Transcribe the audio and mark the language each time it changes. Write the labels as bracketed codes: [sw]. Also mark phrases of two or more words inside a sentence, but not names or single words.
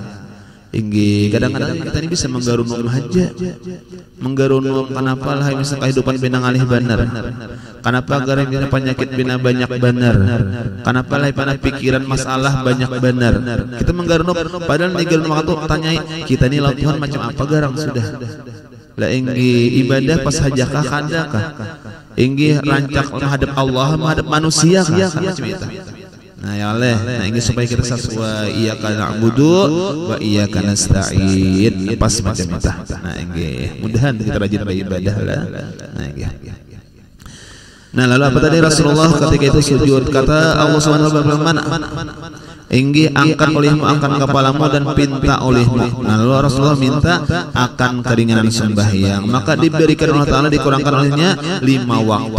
[bjn] Inggi kadang-kadang kita ini bisa menggarunung haja menggarunung kenapa lah misalnya kehidupan bina ngalih benar kenapa garang penyakit bina banyak benar kenapa lah pada pikiran masalah banyak benar kita menggarunung padahal digarunung waktu tanyai kita ini lawan Tuhan macam apa garang sudah lah inggi ibadah pas hajakah kadakah inggi rancak menghadap Allah menghadap manusia macam itu. Nah [ar] يا الله, [bjn] nah ini supaya kita sesuai [ar] إياك نعبد وإياك نستعين [bjn] pas macam itu. Nah ini mudahan kita rajin beribadah lah. Nah ini. Nah lalu apa tadi Rasulullah ketika itu sujud kata Allah [ar] سبحانه وتعالى [bjn] inggi angkat olehmu angkat kepalamu dan pinta olehmu. Nah lalu Rasulullah minta akan keringanan sembahyang maka diberikan [ar] الله تعالى [bjn] dikurangkan olehnya 5 waktu.